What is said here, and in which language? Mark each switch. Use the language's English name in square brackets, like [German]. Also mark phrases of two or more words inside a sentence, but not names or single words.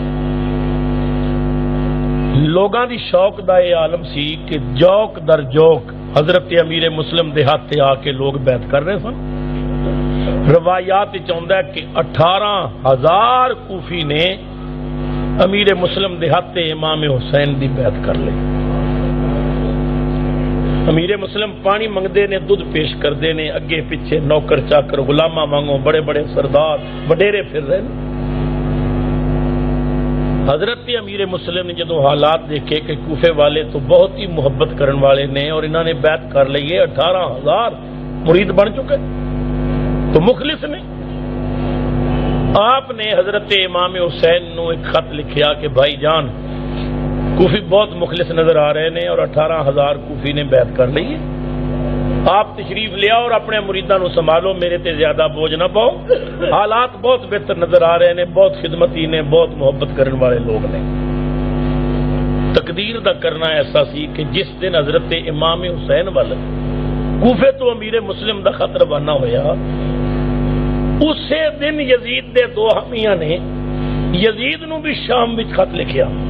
[Punjabi] لوگاں دی شوق دا یہ عالم سی کہ جوک در جوک حضرت امیر مسلم دے ہاتھ آ کے لوگ بیعت کر رہے سن۔ روایات چاہتا ہے کہ 18,000 کوفی نے امیر مسلم دے ہاتھ امام حسین دی بیعت کر لی۔ امیر مسلم پانی منگدے نے، دودھ پیش کردے نے، اگے پیچھے نوکر چاکر غلاماں وانگوں بڑے بڑے سردار وڈیرے پھر رہے ہیں۔ حضرت امیر مسلم نے جدو حالات دیکھے کہ کوفے والے تو بہت ہی محبت کرن والے نے اور انہوں نے بیعت کر لی ہے، 18,000 مرید بن چکے تو مخلص نے، آپ نے حضرت امام حسین نو ایک خط لکھیا کہ بھائی جان کوفی بہت مخلص نظر آ رہے ہیں اور 18,000 کوفی نے بیعت کر لی ہے، آپ تشریف لیا اور اپنے مریداں نو سنبھالو، میرے تے زیادہ بوجھ نہ پاؤ، حالات بہت بہتر نظر آ رہے ہیں، بہت خدمتی نے، بہت محبت کرنے والے لوگ نے۔ تقدیر دا کرنا ایسا سی کہ جس دن حضرت امام حسین والے کوفے تو امیر مسلم دا خط روانہ ہویا، اسی دن یزید دے دو حامیاں نے یزید نو بھی شام وچ خط لکھیا